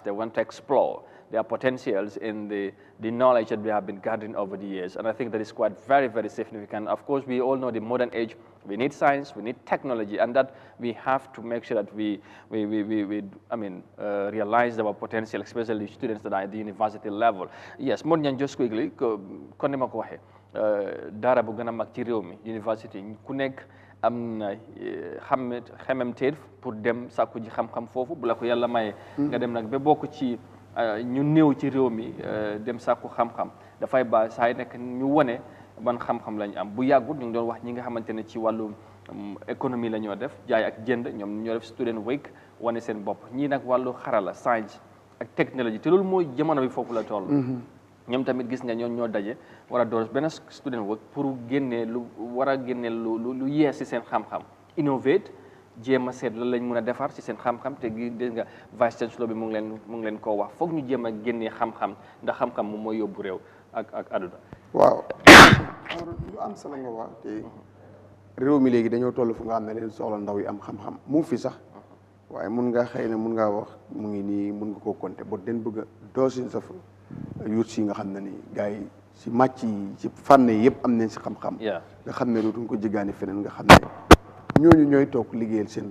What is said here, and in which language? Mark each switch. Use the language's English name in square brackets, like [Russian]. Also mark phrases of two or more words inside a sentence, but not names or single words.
[English] They want to explore their potentials in the knowledge that we have been gathering over the years, and I think that is quite very, very significant. Of course, we all know the modern age, we need science, we need technology, and that we have to make sure that we realize our potential, especially students that are at the university level. Yes, more than just quickly, [Wolof] kon ni ma ko waxe dara bu gëna mag ci réew mi university ku nekk am na xememteef pour dem sàkku ji xam-xam foofu bu la ko yàlla maye nga dem nag ba bokk ci ñu néew ci réew mi dem sàkku xam-xam dafay ba saa nekk ñu wone ban xam-xam lañu am bu yàggut ñu ngi doon wax ñi nga xamante ne ci wàllu économie la ñoo def jaay ak jënd ñoom ñoo def [English] student week [Wolof] wane seen bopp ñii nag wàllu xarala science ak technologie te loolu mooy jamono bi foofu la toll ñoom tamit gis nga ñoo daje war a door benn [English] student work [Wolof] pour génnee lu yees ci seen xam-xam innovate jéem a seet lan lañ mën a defar ci seen xam-xam te gis nga [English] vice chancellor [Wolof] bi mu ngi leen koo wax foog ñu jéem a génnee xam-xam ndax xam-xam moom mooy yóbbu réew ak àdduna. waaw lu am solo nga wax te réew mi léegi dañoo toll fu nga xam ne leen soxla ndaw yi am xam-xam mu fi sax waaye mun nga xëy na mun ngaa wax mu ngi nii mun nga koo compter ba den bëgg a doosin sa yuut si nga xam ne ni gars yi si màcc yi ci fànn yëpp am nañ si xam-xam nga xam ne dootuñ ko jéggaani feneen nga xam ne ñooñu ñooy toog liggéeyal seen